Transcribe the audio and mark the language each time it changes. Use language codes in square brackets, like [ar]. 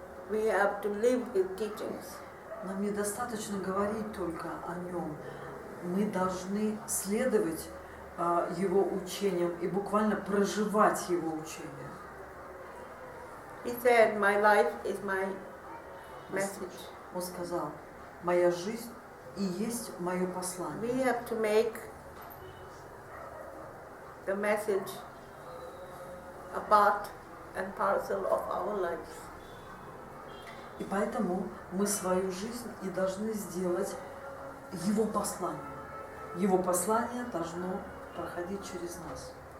[en] We have to live his teachings. [ru] Нам недостаточно говорить только о нем. Мы должны следовать его учениям и буквально проживать его учения. [en] He said, my life is my message. [ru] Он сказал, моя жизнь и есть мое послание. [en] We have to make the message a part and parcel of our lives. [ru] И поэтому мы свою жизнь и должны сделать его посланием. Его послание должно проходить через нас.